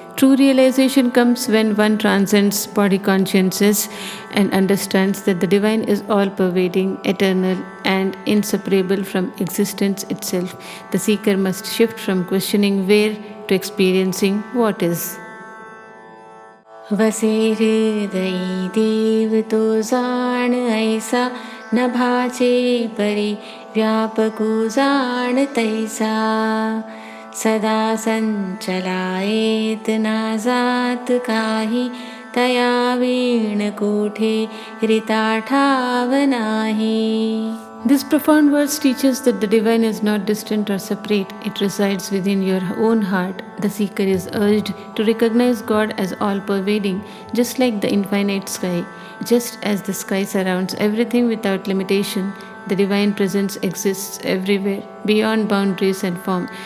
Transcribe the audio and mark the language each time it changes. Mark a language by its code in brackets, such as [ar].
[en] True realization comes when one transcends body consciousness and understands that the divine is all-pervading, eternal, and inseparable from existence itself. The seeker must shift from questioning where to experiencing what is. [mr] वसे हृदयी देव तो जाण ऐसा न भाचे परी व्यापकु जाण तैसा सदा संचलायेत ना जात काही तया वीण कोठे रिता ठाव नाही. [en] This profound verse teaches that the divine is not distant or separate. It resides within your own heart. The seeker is urged to recognize God as all-pervading, just like the infinite sky. Just as the sky surrounds everything without limitation, the divine presence exists everywhere, beyond boundaries and form.